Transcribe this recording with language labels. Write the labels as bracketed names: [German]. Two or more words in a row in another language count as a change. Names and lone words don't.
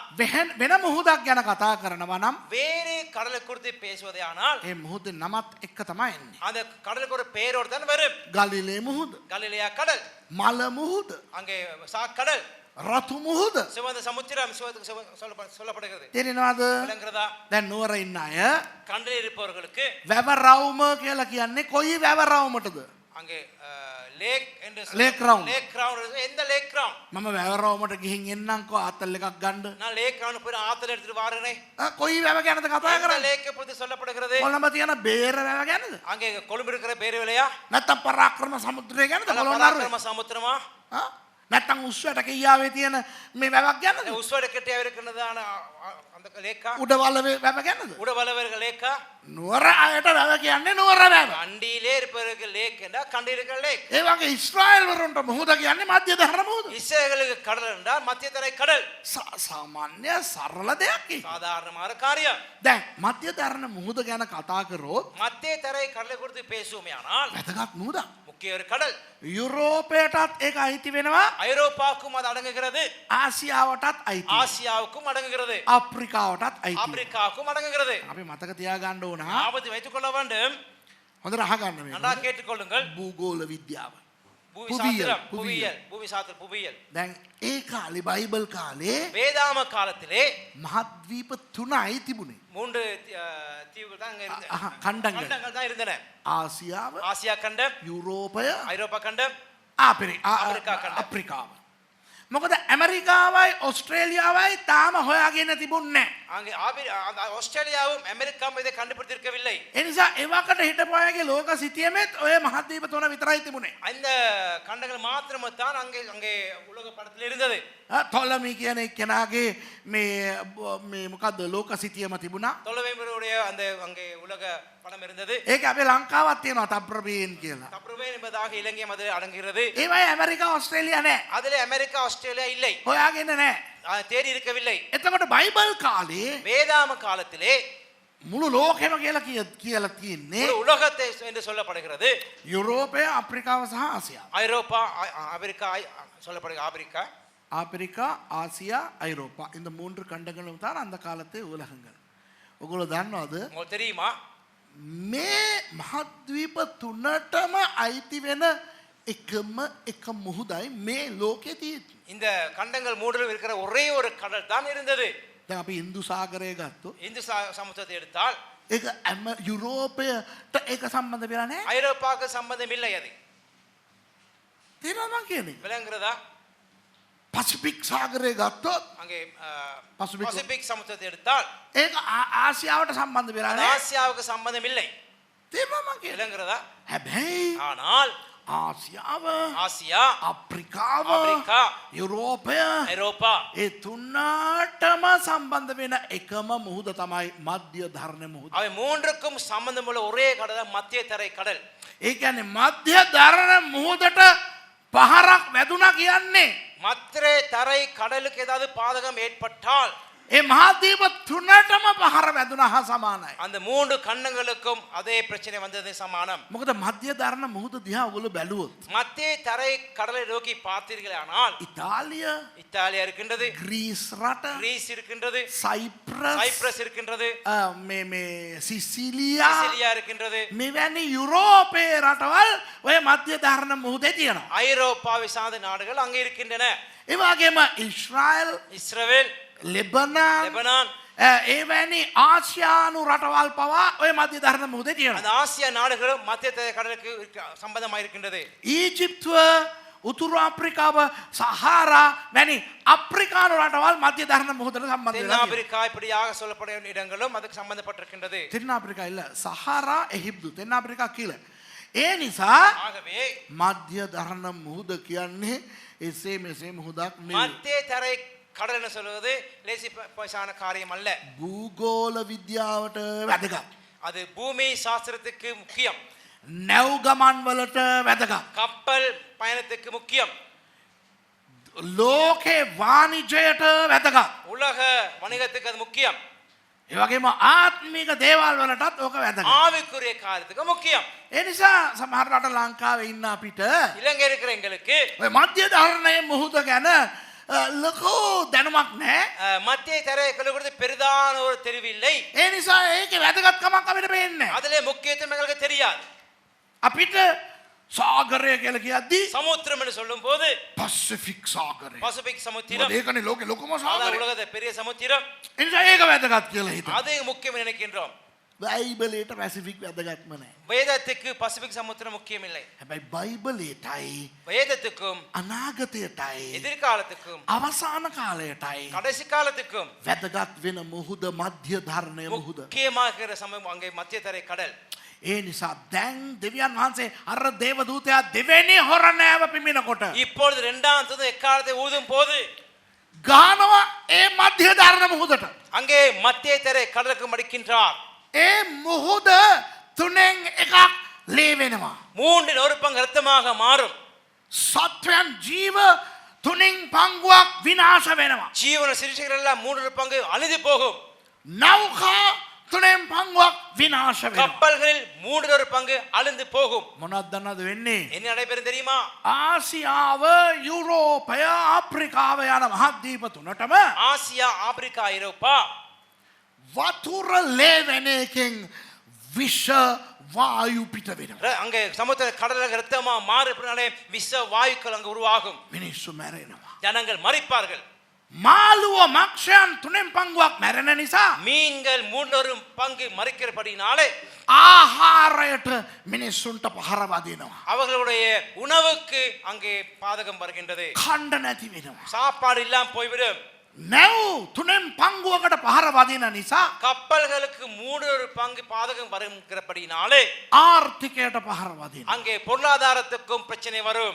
[Sinhala] වෙන මුහුදක් ගැන කතා කරනවා නම් [Tamil] வேறு கடலை குறித்து பேசுவதே ஆனால் [Sinhala] ඒ මුහුදේ නමත් එක්ක තමයි එන්නේ. [Tamil] அந்த கடலுக்கு ஒரு பெயரோடு தான் வரும். [Sinhala] ගලිලේ මුහුද, [Tamil] கலிலேயா கடல், [Sinhala] මල මුහුද, [Tamil] அங்கே கடல், [Sinhala] රතු මුහුද. [Tamil] சிவந்த சமுத்திரம் சொல்லப்படுகிறது. [Sinhala] තේරෙනවද? [Tamil] விளங்குறதா? [Sinhala] දැන් නුවර ඉන්න අය [Tamil] கண்டலில் இருப்பவர்களுக்கு [Sinhala] වැව රවුම කියලා කියන්නේ කොයි වැව රවුමටද? [Tamil] அங்கே லேக் என்று [English] Lake round. lake ground. எந்த lake ground? [Sinhala] මම වැව රවුමට ගිහින් එන්නම්කෝ ආතල් එකක් ගන්න. [Tamil] நான் [English] lake ground [Tamil] போய் ஆத்துல எடுத்துட்டு வாரேனே. [Sinhala] කොයි වැව ගැනද කතා [Tamil] எந்த [Sinhala] කරන්නේ? [Tamil] லேக்கை பத்தி சொல்லப்படுகிறது? [Sinhala] කොළඹ තියෙන බේර වැව ගැනද? [Tamil] அங்கே கொழும்பு இருக்கிற பேரு விலையா? [Sinhala] නැත්තම් පරාක්‍රම සමුද්‍රය ගැනද? පොළොන්නරුවේ? [Tamil] பராக்கிரம சமுத்திரமா? [Sinhala] ආ? නැත්තම් උස්වැට කියාවේ තියෙන මේ වැවක් ගැනද? [Tamil] உஸ்வட கிட்டே இருக்கிறதான அந்த லேக்கா? [Sinhala] උඩවලවේ වැව ගැනද? [Tamil] உடவளவர்கள் லேக்கா? [Sinhala] නුවර අයට වැව කියන්නේ නුවර වැව. [Tamil] கண்டியிலே இருப்பவர்கள் லேக் என்றா கண்டி இருக்கிற லேக். [Sinhala] ඒ වගේ ඊශ්‍රායෙල් වරුන්ට මුහුද කියන්නේ මධ්‍ය ධරණ මුහුද. [Tamil] இஸ்ரேலுக்கு கடல் என்றால் மத்திய தரை கடல். [Sinhala] සාමාන්‍ය සරල දෙයක් ඒක. [Tamil] சாதாரணமான காரியம். [Sinhala] දැන් මධ්‍ය ධරණ මුහුද ගැන කතා කරොත් [Tamil] மத்திய தரை கடலை குறித்து பேசுவோமே ஆனால் [Sinhala] වැදගත් මුහුදක්. [Tamil] முக்கிய ஒரு கடல். [Sinhala] යුරෝපයටත් ඒක අයිති වෙනවා. [Tamil] ஐரோப்பாவுக்கும் அது அடங்குகிறது, [Sinhala] ආසියාවටත් අයිති. [Tamil] ஆசியாவுக்கும் அடங்குகிறது, [Sinhala] අප්‍රිකාවටත් අයිති. [Tamil] ஆப்பிரிக்காவுக்கும் அடங்குகிறது. [Sinhala] අපි මතක තියාගන්න ඕන. [Tamil] ஆபத்து வைத்துக் கொள்ள வேண்டும். [Sinhala] හොඳට අහගන්න මේ. [Tamil] நன்றாக கேட்டுக்கொள்ளுங்கள். [Sinhala] භූගෝල විද්‍යාව. [Tamil] பூமி சாஸ்திரம், புவியியல், பூமி சாஸ்திரம், புவியியல். [Sinhala] දැන් ඒ කාලේ බයිබල් කාලේ [Tamil] வேதாம காலத்திலே [Sinhala] මහද්වීප 3යි තිබුණේ. [Tamil] 3 தீவுகள் தான் அங்க இருந்தன. කණ්ඩங்கள். கண்டங்கள் தான் இருந்தன. [Sinhala] ආසියාව, [Tamil] ஆசியா கண்டம், [Sinhala] යුරෝපය, [Tamil] ஐரோப்பா கண்டம், [Sinhala] අප්‍රිකාව. මොකද ඇමරිකාවයි ඔස්ට්‍රේලියාවයි තාම හොයාගෙන තිබුණේ නැහැ. [Tamil] அங்கே ஆஸ்திரேலியாவும் அமெரிக்காவும் இதை கண்டுபிடித்திருக்கவில்லை. [Sinhala] ඒ නිසා එවකට හිටපු අයගේ ලෝක සිතියමෙත් ඔය මහද්වීප 3 විතරයි තිබුණේ. [Tamil] அந்த கண்டங்கள் மாத்திரம்தான் அங்கே அங்கே உலக படத்தில் இருந்தது. [Sinhala] තොලමි කියන එක්කෙනාගේ මේ මොකද්ද ලෝක සිතියම තිබුණා. [Tamil] தொலைவேம்பருடைய அந்த அங்கே உலக படம் இருந்தது. [Sinhala] ඒක අපේ ලංකාවත් තියෙනවා තප්‍රබේන් කියලා. [Tamil] தப்ரவேன் என்பதாக இலங்கையும் அது அடங்குகிறது. [Sinhala] ඒවයි ඇමරිකා ඔස්ට්‍රේලියා නැහැ. [Tamil] அதிலே அமெரிக்கா ஆஸ்திரேலியா இல்லை, [Sinhala] හොයාගෙන නැහැ. [Tamil] தேடி இருக்கவில்லை. [Sinhala] එතකොට බයිබල් කාලේ [Tamil] வேதாம காலத்திலே [Sinhala] මුළු ලෝකෙම කියලා තියෙන්නේ [Tamil] ஒரு உலகத்தை என்று சொல்லப்படுகிறது. [Sinhala] යුරෝපය, අප්‍රිකාව සහ ආසියාව. [Tamil] ஐரோப்பா, அமெரிக்கா சொல்லப்படுகிறது. ஆப்பிரிக்கா, ஆப்பிரிக்கா, ஆசியா, ஐரோப்பா இந்த 3 கண்டங்களும் தான் அந்த காலத்து உலகங்கள். [Sinhala] ඔගොල්ලෝ දන්නවද [Tamil] உங்களுக்கு தெரியுமா? [Sinhala] මේ මහද්වීප 3ටම අයිති වෙන එකම එක මුහුදයි මේ ලෝකේ තියෙන්නේ. [Tamil] இந்த கண்டங்கள் மூன்றிலும் இருக்கிற ஒரே ஒரு கடல் தான் இருந்தது. [Sinhala] දැන් අපි ඉන්දු සාගරය ගත්තොත් [Tamil] இந்து சமுத்திரத்தை எடுத்தால் [Sinhala] ඒක යුරෝපයට ඒක සම්බන්ධ වෙලා නැහැ. [Tamil] ஐரோப்பாவுக்கு சம்பந்தம் இல்லை. அது [Sinhala] තේරෙනවද මං කියන්නේ? [Tamil] விளங்குறதா? [Sinhala] පසිෆික් සාගරය ගත්තොත් [Tamil] அங்கே பசிபிக் பசிபிக் சமுத்திரத்தை எடுத்தால் [Sinhala] ඒක ආසියාවට සම්බන්ධ වෙලා [Tamil] அது [Sinhala] නැහැ. [Tamil] ஆசியாவுக்கு சம்பந்தம் இல்லை. [Sinhala] තේරෙනවද මං කියන්නේ? [Tamil] விளங்குறதா? [Sinhala] හැබැයි [Tamil] ஆனால் [Sinhala] ආසියාව, [Tamil] ஆசியா, [Sinhala] අප්‍රිකාව, [Tamil] ஆப்பிரிக்கா, [Sinhala] යුරෝපය [Tamil] ஐரோப்பா [Sinhala] ඒ තුනටම සම්බන්ධ වෙන එකම මුහුද තමයි මධ්‍ය ධරණ මුහුද. [Tamil] அவை மூன்றுக்கும் சம்பந்தமுள்ள ஒரே கடல் தான் மத்திய தரை கடல். [Sinhala] ඒ කියන්නේ මධ්‍ය ධරණ මුහුදට පහරක් වැදුනා කියන්නේ [Tamil] மத்திய தரை கடலுக்கு ஏதாவது பாதகம் ஏற்பட்டால் [Sinhala] ඒ මහද්වීප තුනටම පහර වැදුනා හා සමානයි. [Tamil] அந்த மூன்று கண்டங்களுக்கும் அதே பிரச்சனை வந்தது சமானம். [Sinhala] මොකද මධ්‍ය ධර්ණ මුහුද දිහා ඔයගොල්ලෝ බැලුවොත් [Tamil] மத்திய தரை கடலை நோக்கி பார்த்தீர்களானால் [Sinhala] ඉතාලිය, [Tamil] இத்தாலியா இருக்கின்றது, [Sinhala] ග්‍රීස් රට, [Tamil] கிரீஸ் இருக்கின்றது, [Sinhala] සයිප්‍රස්, [Tamil] சைப்ரஸ் இருக்கின்றது, [Sinhala] මේ සිසිලියා [Tamil] சிசிலியா இருக்கின்றது, [Sinhala] මෙවැනි යුරෝපයේ රටවල් ඔය මධ්‍ය ධර්ණ මුහුදේ තියෙනවා. [Tamil] ஐரோப்பாவை சார்ந்த நாடுகள் அங்கே இருக்கின்றன. [Sinhala] ඒ වගේම ඊශ්‍රායල්, [Tamil] இஸ்ரவேல், [Sinhala] ලෙබනාන්, [Tamil] லெபனான், [Sinhala] එවැනි ආසියානු රටවල් පවා ඔය මධ්‍ය ධර්ණ මුහුදේ තියෙනවා. [Tamil] அந்த ஆசியா நாடுகளும் மத்திய தரை கடலுக்கு சம்பந்தமாக இருக்கின்றது. [Sinhala] ඊජිප්තුව, උතුරු ආප්‍රිකාව, සහාරා වැනි අප්‍රිකානු රටවල් මධ්‍ය ධර්ණ මුහුදට සම්බන්ධ වෙලා තියෙනවා. [Tamil] தென்னாப்பிரிக்கா இப்படியாக சொல்லப்படும் இடங்களும் அதுக்கு சம்பந்தப்பட்டிருக்கின்றது. தென்னாப்பிரிக்கா இல்ல, சஹாரா, எகிப்து, தென்னாப்பிரிக்கா கீழே. [Sinhala] ඒ නිසා [Tamil] ஆகவே [Sinhala] මධ්‍ය ධර්ණ මුහුද කියන්නේ එසේ මෙසේ මුහුදක් නෙවෙයි. [Tamil] மத்திய தரை கடல் என்று சொல்வது லேசி பைசான காரியம் அல்ல. [Sinhala] භූගෝල විද්‍යාවට වැදගත්. [Tamil] அது பூமி சாஸ்திரத்துக்கு முக்கியம், [Sinhala] නැව් ගමන් වලට වැදගත්. [Tamil] கப்பல் பயணத்துக்கு முக்கியம், [Sinhala] ලෝකේ වාණිජයට වැදගත්. [Tamil] உலக வணிகத்துக்கு அது முக்கியம், [Sinhala] ඒ වගේම ආත්මික දේවල් වලටත් ඕක වැදගත්. [Tamil] ஆவிக்குரிய காரியத்துக்கு முக்கியம். [Sinhala] ඒ නිසා සමහර රට ලංකාවේ ඉන්න අපිට [Tamil] இலங்கை இருக்கிற எங்களுக்கு [Sinhala] ඔය මධ්‍ය ධර්ණයේ මුහුද ගැන ලොකු දැනුමක් නැහැ. [Tamil] மத்திய தரை கொடுத்து பெரிதான ஒரு தெரிவில்லை. [Sinhala] ඒ නිසා ඒකේ වැදගත්කමක් අපිට පේන්නේ නැහැ. [Tamil] அதிலே முக்கியத்துவம் எங்களுக்கு தெரியாது. [Sinhala] අපිට සාගරය කියලා කියද්දි [Tamil] சமுத்திரம் என்று சொல்லும் போது [Sinhala] පැසිෆික් සාගරය. [Tamil] பசிபிக் சமுத்திரம், [Sinhala] ඒකනේ ලෝකේ ලොකුම [Tamil] அதான் [Sinhala] සාගරය. [Tamil] உலகத்தை பெரிய சமுத்திரம், [Sinhala] ඒ නිසා ඒක වැදගත් කියලා හිතනවා. [Tamil] அது முக்கியம் நினைக்கின்றோம். [Sinhala] බයිබලයට පැසිෆික් වැදගත්ම නැහැ. [Tamil] வேதத்துக்கு பசிபிக் சமுத்திரம் முக்கியம் இல்லை. [Sinhala] හැබැයි බයිබලයටයි [Tamil] வேதத்துக்கும் [Sinhala] අනාගතයටයි [Tamil] எதிர்காலத்துக்கும் [Sinhala] අවසාන කාලයටයි [Tamil] கடைசி காலத்துக்கும் [Sinhala] වැදගත් වෙන මුහුද මධ්‍ය ධර්ණය මුහුද. [Tamil] முக்கியமாக இருக்கிற சமயம் அங்கே மத்திய தரை கடல். [Sinhala] ඒ නිසා දැන් දෙවියන් වහන්සේ අර දේවදූතයා දෙවෙනි හොරණෑව පිමිනකොට [Tamil] இப்பொழுது இரண்டாம் தூதன் எக்காலத்தை ஊதும் போது [Sinhala] ගානවා ඒ මධ්‍ය ධර්ණ මුහුදට. [Tamil] அங்கே மத்திய தரை கடலுக்கு மடிக்கின்றார். [Sinhala] ඒ මුහුද තුනෙන් එකක් ලේ වෙනවා. [Tamil] மூன்றில் ஒரு பங்கு ரத்தமாக மாறும். [Sinhala] සත්වයන් ජීව තුනින් පංගුවක් විනාශ වෙනවා. [Tamil] ஜீவன சிறுசைகள் எல்லாம் மூன்று பங்கு அழிந்து போகும். [Sinhala] නෞකා තුනෙන් පංගුවක් විනාශ වෙනවා. [Tamil] கப்பல்களில் மூன்றில் ஒரு பங்கு அழிந்து போகும். [Sinhala] මොනවද දන්නවද වෙන්නේ? [Tamil] என்ன நடைபெறும் தெரியுமா? [Sinhala] ආසියාව, යුරෝපය, ආප්‍රිකාව යන මහද්වීප තුනටම [Tamil] ஆசியா, ஆப்பிரிக்கா, ஐரோப்பா [Sinhala] වතුර ලේ වෙන එකෙන් විෂ වායු පිට වෙනවා. [Tamil] அங்கே சமுத்திர கடலுக்கு ரத்தமா மாறுனாலே விஷ வாயுக்கள் அங்கு உருவாகும். [Sinhala] මිනිස්සු මැරෙනවා. [Tamil] ஜனங்கள் மரிப்பார்கள். [Sinhala] මාළුව මක්ෂයන් තුනෙන් පංගුවක් මැරෙන නිසා [Tamil] மீன்கள் மூன்றொரு பங்கு மறிக்கிறபடினாலே [Sinhala] ආහාරයට මිනිස්සුන්ට පහර වදිනවා. [Tamil] அவர்களுடைய உணவுக்கு அங்கே பாதகம் வருகின்றது. [Sinhala] කණ්ඩ නැති වෙනවා. [Tamil] சாப்பாடு இல்லாம போய்விடும். [Sinhala] නැව් තුනෙන් පංගුවකට පහර වදින නිසා [Tamil] கப்பல்களுக்கு மூன்றொரு பங்கு பாதகம் வருகிறபடினாலே [Sinhala] ආර්ථිකයට පහර වදිනවා. [Tamil] அங்கே பொருளாதாரத்துக்கும் பிரச்சனை வரும்.